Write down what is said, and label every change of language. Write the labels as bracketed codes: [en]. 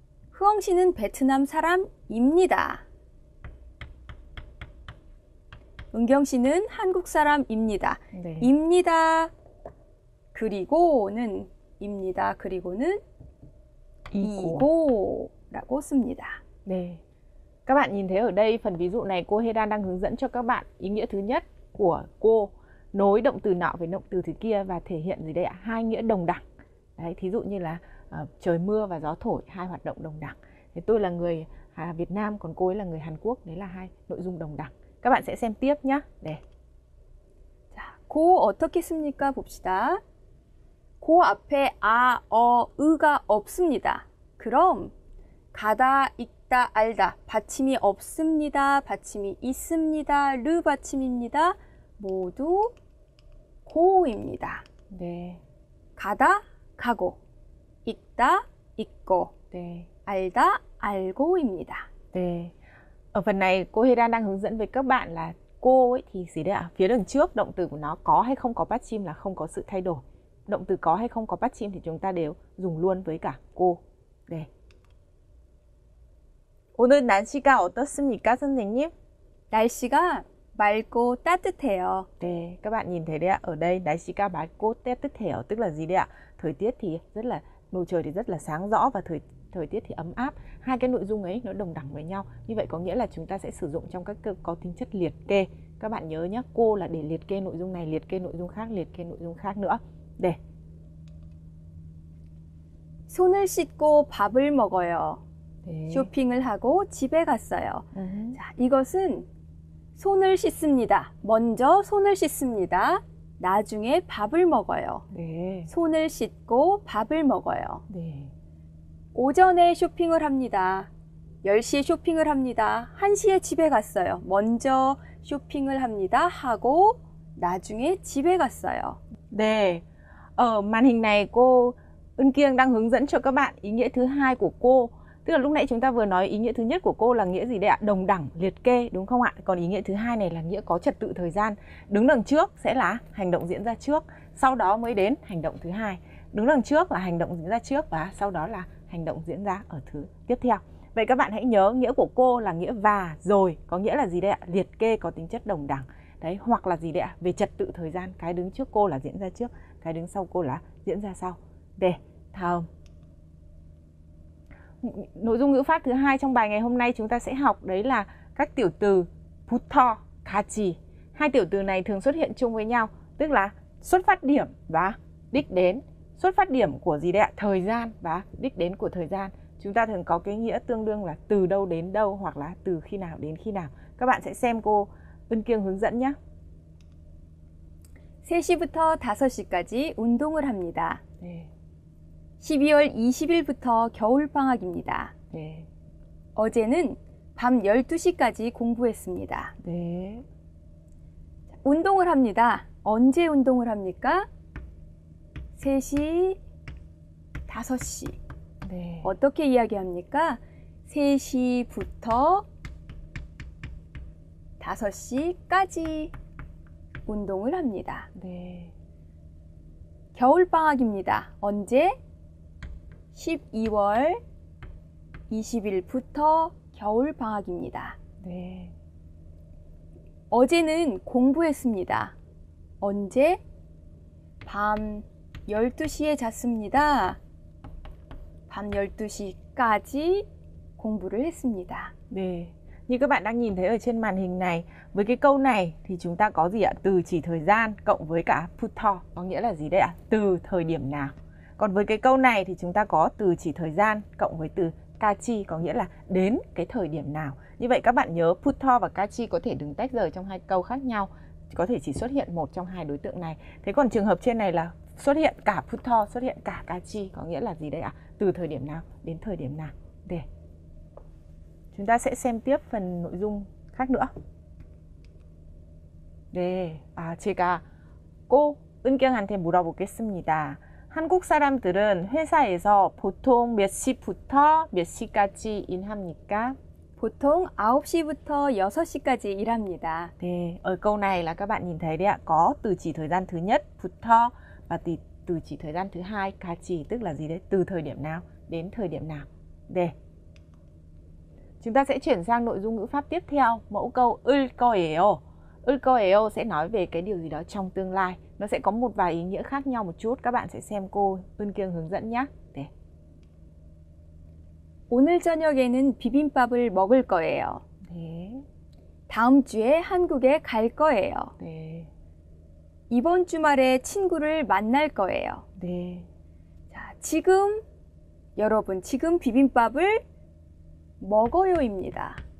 [ko] 흐엉 씨는 베트남 사람입니다. 은경 씨는 한국 사람입니다. 네. 입니다. 그리고는 입니다. 그리고는 이고라고 씁니다. 네. [vi] Các bạn nhìn thấy ở đây phần ví dụ này cô Hedan đang hướng dẫn cho các bạn ý nghĩa thứ nhất của cô nối động từ nọ với động từ thứ kia và thể hiện gì đây ạ? Hai nghĩa đồng đẳng. Đấy, thí dụ như là trời mưa và gió thổi, hai hoạt động đồng đẳng. Thế tôi là người Việt Nam còn cô ấy là người Hàn Quốc, đấy là hai nội dung đồng đẳng. Các bạn sẽ xem tiếp nhé. [ko] 네. 자, 고 어떻게 씁니까? 봅시다. 고 앞에 아, 으가 없습니다. 그럼 가다, 있다, 알다 받침이 없습니다. 받침이 있습니다. 르 받침입니다. 모두 고입니다. 네. 가다, 가고, 있다, 있고, 네. 알다, 알고입니다. 네. [vi] Ở phần này cô Hedan đang hướng dẫn với các bạn là cô ấy thì gì đấy ạ? Phía đằng trước động từ của nó có hay không có bắt chim là không có sự thay đổi. Động từ có hay không có bắt chim thì chúng ta đều dùng luôn với cả cô. [ko] 네. 오늘 날씨가 어떻습니까, 선생님? 날씨가 맑고 따뜻해요. [vi] 네, các bạn nhìn thấy đấy ạ. Ở đây [ko] 날씨가 맑고 따뜻해요 [vi] tức là gì đấy ạ? Thời tiết thì rất là bầu trời thì rất là sáng rõ và thời tiết thì ấm áp. Hai cái nội dung ấy nó đồng đẳng với nhau. Như vậy có nghĩa là chúng ta sẽ sử dụng trong các câu có tính chất liệt kê. Các bạn nhớ nhé, cô là để liệt kê nội dung này, liệt kê nội dung khác, liệt kê nội dung khác nữa. [ko] 네. 손을 씻고 밥을 먹어요. 네. 쇼핑을 하고 집에 갔어요. 자, 이것은 손을 씻습니다. 먼저 손을 씻습니다. 나중에 밥을 먹어요. 네. 손을 씻고 밥을 먹어요. 네. 오전에 쇼핑을 합니다. 10시에 쇼핑을 합니다. 1시에 집에 갔어요. 먼저 쇼핑을 합니다. 하고 나중에 집에 갔어요. 네. [vi] Ở màn hình này cô Ân Kiêng đang hướng dẫn cho các bạn ý nghĩa thứ hai của cô. Tức là lúc nãy chúng ta vừa nói ý nghĩa thứ nhất của cô là nghĩa gì đấy ạ? Đồng đẳng, liệt kê, đúng không ạ? Còn ý nghĩa thứ hai này là nghĩa có trật tự thời gian. Đứng đằng trước sẽ là hành động diễn ra trước, sau đó mới đến hành động thứ hai. Đứng đằng trước là hành động diễn ra trước và sau đó là hành động diễn ra ở thứ tiếp theo. Vậy các bạn hãy nhớ nghĩa của cô là nghĩa và rồi, có nghĩa là gì đấy ạ? Liệt kê có tính chất đồng đẳng. Đấy, hoặc là gì đấy ạ? Về trật tự thời gian, cái đứng trước cô là diễn ra trước, cái đứng sau cô là diễn ra sau. Để thầm. Nội dung ngữ pháp thứ hai trong bài ngày hôm nay chúng ta sẽ học đấy là các tiểu từ 부터, 같이. Hai tiểu từ này thường xuất hiện chung với nhau, tức là xuất phát điểm và đích đến. Xuất phát điểm của gì đấy ạ? Thời gian và đích đến của thời gian. Chúng ta thường có cái nghĩa tương đương là từ đâu đến đâu hoặc là từ khi nào đến khi nào. Các bạn sẽ xem cô Ân Kiêng hướng dẫn nhé. [ko] 3시부터 5시까지 운동을 합니다. 네. 12월 20일부터 겨울방학입니다. 네. 어제는 밤 12시까지 공부했습니다. 네. 운동을 합니다. 언제 운동을 합니까? 3시, 5시. 네. 어떻게 이야기합니까? 3시부터 5시까지 운동을 합니다. 네. 겨울방학입니다. 언제? 12월 20일부터 겨울방학입니다. 네. 어제는 공부했습니다. 언제? 밤 12시에 잤습니다. 밤 12시까지 공부를 했습니다. 네. [vi] Như các bạn đang nhìn thấy ở trên màn hình này, với cái câu này thì chúng ta có gì ạ? Từ chỉ thời gian cộng với cả 부터, có nghĩa là gì đấy ạ? Từ thời điểm nào. Còn với cái câu này thì chúng ta có từ chỉ thời gian cộng với từ 까지, có nghĩa là đến cái thời điểm nào. Như vậy các bạn nhớ 부터 và 까지 có thể đứng tách rời trong hai câu khác nhau, có thể chỉ xuất hiện một trong hai đối tượng này. Thế còn trường hợp trên này là xuất hiện cả 부터, xuất hiện cả 까지, có nghĩa là gì đấy ạ? Từ thời điểm nào đến thời điểm nào. Để chúng ta sẽ xem tiếp phần nội dung khác nữa. [ko] 네, 제가 꼭 은경한테 물어보겠습니다. 한국 사람들은 회사에서 보통 몇 시부터 몇 시까지 일합니까? 보통 9시부터 6시까지 일합니다. [vi] Thì ở câu này là các bạn nhìn thấy đấy ạ, có từ chỉ thời gian thứ nhất 부터 và từ chỉ thời gian thứ hai 까지, tức là gì đấy? Từ thời điểm nào đến thời điểm nào. Để chúng ta sẽ chuyển sang nội dung ngữ pháp tiếp theo, mẫu câu 을 거예요. 을 거예요 sẽ nói về cái điều gì đó trong tương lai. Nó sẽ có một vài ý nghĩa khác nhau một chút. Các bạn sẽ xem cô Ưn Kiêng hướng dẫn nhé. [ko] 네. 오늘 저녁에는 비빔밥을 먹을 거예요. 네. 다음 주에 한국에 갈 거예요. 네. 이번 주말에 친구를 만날 거예요. 네. 자, 지금 여러분 지금 비빔밥을 먹어요입니다.